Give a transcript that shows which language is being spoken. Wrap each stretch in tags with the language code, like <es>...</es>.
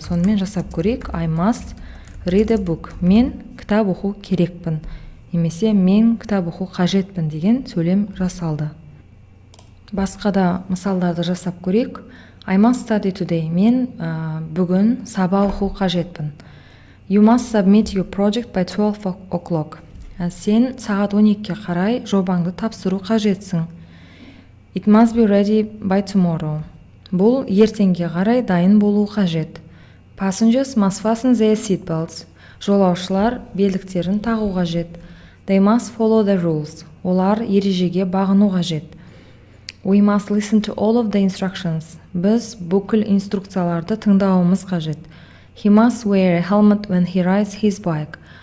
<kk>Сонымен жасап көрейік.</kk> <en>I must read a book.</en> <kk>Мен кітап оқу керекпін. Немесе мен кітап оқу қажетпін деген сөйлем жасалды. Басқа да мысалдарды жасап көрейік.</kk> <en>I must study today.</en> <kk>Мен бүгін сабақ оқу қажетпін.</kk> <en>You must submit your project by 12 o'clock.</en> <kk>Сен сағат 12-ке қарай жобаңды тапсыру қажетсің.</kk> <en>It must be ready by tomorrow.</en> <kk>Бұл ертеңге қарай дайын болу қажет.</kk> <en>Passengers must fasten their seatbelts.</en> <kk>Жолаушылар белдіктерін тағу қажет.</kk> <en>They must follow the rules.</en> <kk>Олар ережеге бағыну қажет.</kk> <en>We must listen to all of the instructions.</en> <kk>Біз бүкіл инструкцияларды тыңдауымыз қажет.</kk> <en>He must wear a helmet when he rides his bike.</en>